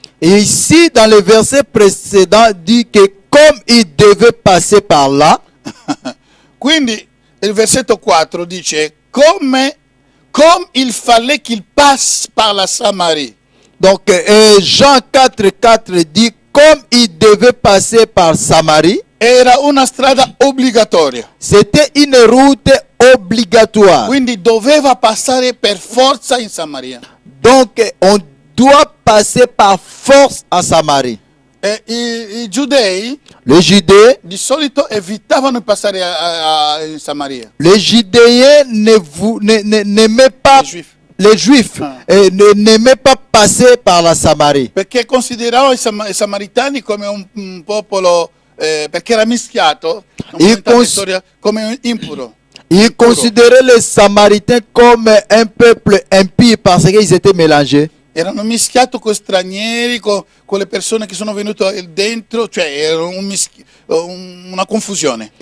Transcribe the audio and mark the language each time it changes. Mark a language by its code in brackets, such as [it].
[fr] Et ici, dans le verset précédent, dit que comme il devait passer par là, [it] quindi il versetto 4 dice come [fr] il fallait qu'il passe par la Samarie. donc Jean 4,4 dit comme il devait passer par Samarie, [it] Era una strada obbligatoria, [fr] c'était une route obligatoire. [it] quindi doveva passare per forza in Samaria. [fr] Donc on doit passer par force à Samarie. [it] E i giudei [fr] Les Judéens, [it] di solito evitavano di passare in Samaria. [fr] les Judéens n'aimaient pas, I Juif. les Juifs n'aimaient pas passer par la Samarie. [it] Perché consideravano i Samaritani come un popolo, perché era mischiato come impuro. [fr] Ils considéraient les Samaritains comme un peuple impie parce qu'ils étaient mélangés. [it] Erano mischiati con stranieri, con le persone che sono venute dentro, cioè era una confusione.